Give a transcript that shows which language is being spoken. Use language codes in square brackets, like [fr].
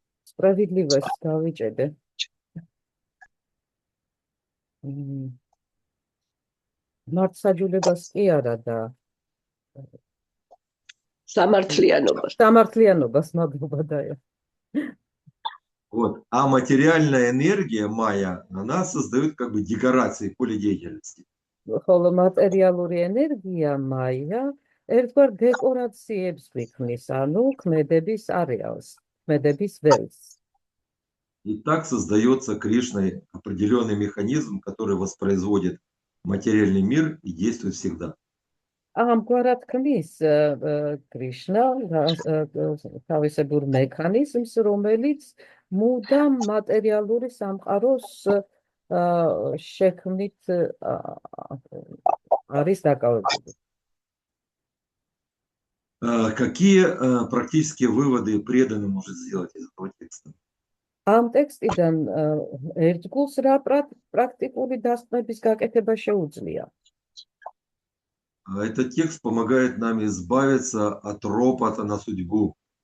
[ru] სправедливость [ka] დავიჭედე. მართლმსაჯულებას კი არა და სამართლიანობას. სამართლიანობას, მადლობა დაია. [ru] Вот. А материальная энергия майя, она создает как бы декорации поля деятельности. [ka] ხოლო მატერიალური ენერგია მაია ერთგვარ დეკორაციებს გვიქმნის, ანუ ქმედების არეალს, ქმედების ველს. [ru] И так создается Кришной определенный механизм, который воспроизводит материальный мир и действует всегда. [ka] ამგვარად ქმნის კრიშნა თავისებურ მექანიზმს, რომელიც მუდამ მატერიალური სამყაროს შექმნით არის დაკავებული. [ru] Какие практические выводы преданный может сделать из этого текста? [ka] ამ ტექსტიდან ერთგულს რა პრაქტიკული დასკვნების გაკეთება შეუძლია? [ru] Этот текст помогает нам избавиться от ропота на судьбу.